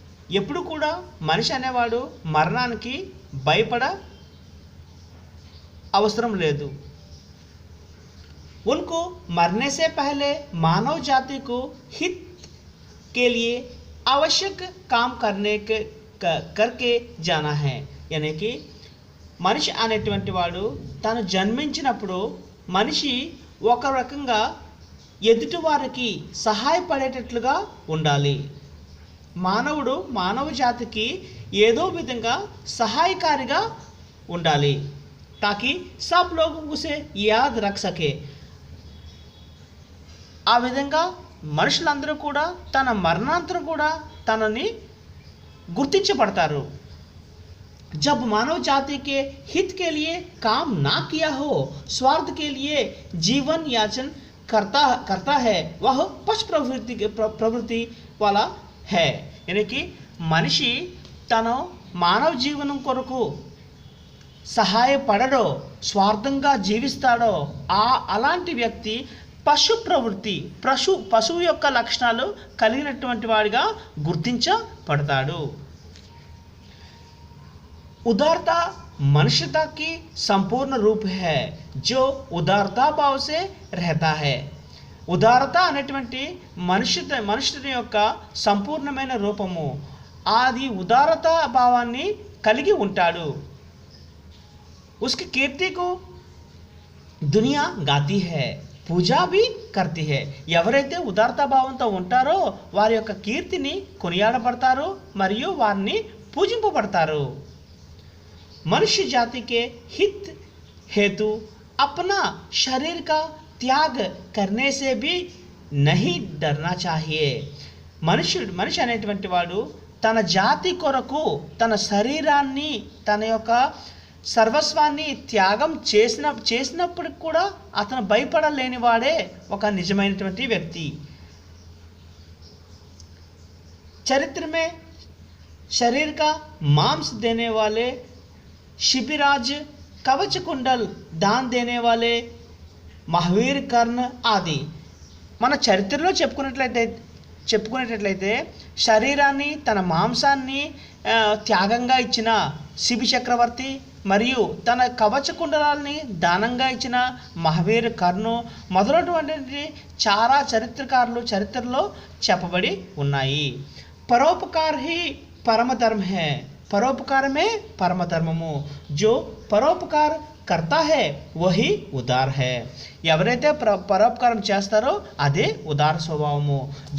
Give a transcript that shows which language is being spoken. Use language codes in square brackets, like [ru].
[te] ఎప్పుడు కూడా మనిషి అనేవాడు మరణానికి భయపడ అవసరం లేదు. [hi] उनको मरने से पहले मानव जाति को हित के लिए आवश्यक काम करके जाना है. यानी कि [te] మనిషి అనేటువంటి వాడు తాను జన్మించినప్పుడు మనిషి ఒక రకంగా ఎదుటి వారికి సహాయపడేటట్లుగా ఉండాలి. మానవుడు మానవ జాతికి ఏదో విధంగా సహాయకారిగా ఉండాలి. [hi] ताकि सब लोग उसे याद रख सके. [te] ఆ విధంగా మనుషులందరూ కూడా తన మరణాంతరం కూడా తనని గుర్తించబడతారు. [hi] जब मानव जाति के हित के लिए काम ना किया हो, स्वार्थ के लिए जीवन याचन करता है, वह पशु प्रवृत्ति वाला है. यानी कि [te] మనిషి తను మానవ జీవనం కొరకు సహాయపడడో స్వార్థంగా జీవిస్తాడో అలాంటి వ్యక్తి పశు ప్రవృత్తి పశువు యొక్క లక్షణాలు కలిగినటువంటి వాడిగా గుర్తించబడతాడు. [hi] उदारता मनुष्यता की संपूर्ण रूप है, जो उदारता भाव से रहता है. [te] ఉదారత అనేటువంటి మనుష్యుని యొక్క సంపూర్ణమైన రూపము. అది ఉదారత భావాన్ని కలిగి ఉంటాడు. [hi] उसकी कीर्ति को दुनिया गाती है, పూజా भी करती है. [te] ఎవరైతే ఉదారత భావంతో ఉంటారో వారి యొక్క కీర్తిని కొనియాడబడతారు మరియు వారిని పూజింపబడతారు. [hi] मनुष्य जाति के हित हेतु अपना शरीर का त्याग करने से भी नहीं डरना चाहिए. [te] మనిషి అనేటువంటి వాడు తన జాతి కొరకు తన శరీరాన్ని తన యొక్క సర్వస్వాన్ని త్యాగం చేసినప్పటికి కూడా అతను భయపడలేని వాడే ఒక నిజమైనటువంటి వ్యక్తి. [hi] चरित्र में शरीर का मांस देने वाले शिबिराज, कवच कुंडल दान देने वाले महावीर कर्ण आदि. [te] మన చరిత్రలో చెప్పుకునేటట్లయితే శరీరాన్ని తన మాంసాన్ని త్యాగంగా ఇచ్చిన శిబి చక్రవర్తి మరియు తన కవచ కుండలాల్ని దానంగా ఇచ్చిన మహావీర్ కర్ణు మొదలైనటువంటి చాలా చరిత్రలో చెప్పబడి ఉన్నాయి. [hi] పరోపకార హి పరమ ధర్మ హై. परोपकार में परम धर्मము. जो परोपकार करता है वही उदार है. [te] ఎవరైతే పరోపకారం చేస్తారో అదే ఉదార స్వభావము.